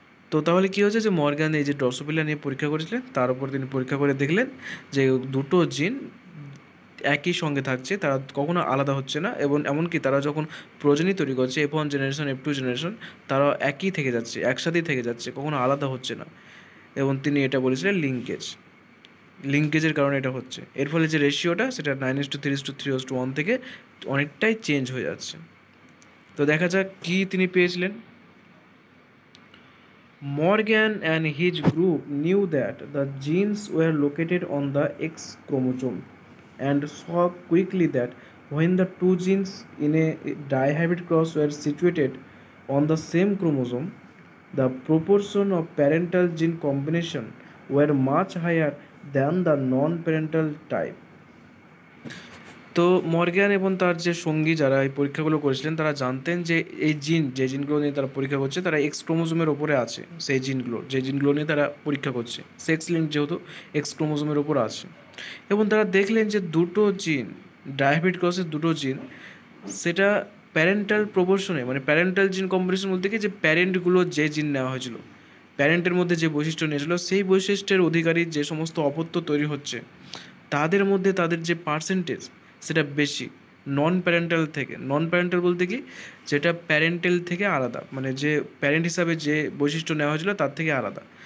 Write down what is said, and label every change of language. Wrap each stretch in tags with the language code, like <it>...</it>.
<bn>তো তাহলে কী হচ্ছে, যে মর্গ্যান এই যে ড্রসোফিলা নিয়ে পরীক্ষা করেছিলেন তার উপর তিনি পরীক্ষা করে দেখলেন যে দুটো জিন একই সঙ্গে থাকছে, তারা কখনো আলাদা হচ্ছে না, এবং এমনকি তারা যখন প্রজনী তৈরি করছে F1 জেনারেশন F2 জেনারেশন, তারা একই থেকে যাচ্ছে, একসাথেই থেকে যাচ্ছে, কখনো আলাদা হচ্ছে না। এবং তিনি এটা বলেছিলেন লিঙ্কেজের কারণে এটা হচ্ছে। এর ফলে যে রেশিওটা সেটা 9:3:3:1 থেকে অনেকটাই চেঞ্জ হয়ে যাচ্ছে। তো দেখা যাক কী তিনি পেয়েছিলেন।</bn> <en>Morgan and his group knew that the genes were located on the X chromosome and saw quickly that when the two genes in a dihybrid cross were situated on the same chromosome, the proportion of parental gene combination were much higher than the non-parental type.</en> <bn>তো Morgan এবং তার যে সঙ্গী যারা এই পরীক্ষাগুলো করেছিলেন তারা জানতেন যে এই যে জিনগুলো নিয়ে তারা পরীক্ষা করছে তারা এক্স ক্রোমোজোমের ওপরে আছে। সেই জিনগুলো নিয়ে তারা পরীক্ষা করছে, সেক্স লিঙ্ক যেহেতু এক্স ক্রোমোজোমের ওপর আছে। এবং তারা দেখলেন যে দুটো জিন, ডায়াবেটিক ক্রসের দুটো জিন, সেটা প্যারেন্টাল প্রপোর্শনে, মানে প্যারেন্টাল জিন কম্বিনেশন বলতে কি, যে প্যারেন্টগুলো যে জিন নেওয়া হয়েছিল, প্যারেন্টের মধ্যে যে বৈশিষ্ট্য নিয়েছিল সেই বৈশিষ্ট্যের অধিকারী যে সমস্ত অপত্য তৈরি হচ্ছে তাদের মধ্যে তাদের যে পার্সেন্টেজ সেটা বেশি নন প্যারেন্টাল বলতে কি, যেটা প্যারেন্টাল থেকে আলাদা, মানে যে প্যারেন্ট হিসাবে যে বৈশিষ্ট্য নেওয়া হয়েছিল তার থেকে আলাদা।</bn>